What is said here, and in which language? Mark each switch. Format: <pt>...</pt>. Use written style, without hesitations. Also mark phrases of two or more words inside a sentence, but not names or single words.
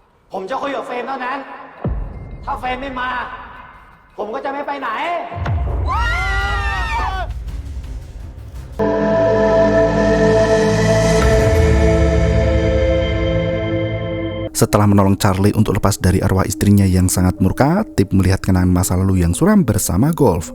<th>ผมจะคุยกับเฟรมเท่านั้นถ้าเฟรมไม่มาผมก็จะไม่ไปไหน</th> <id>Setelah menolong Charlie untuk lepas dari arwah istrinya yang sangat murka, Tip melihat kenangan masa lalu yang suram bersama Golf.</id>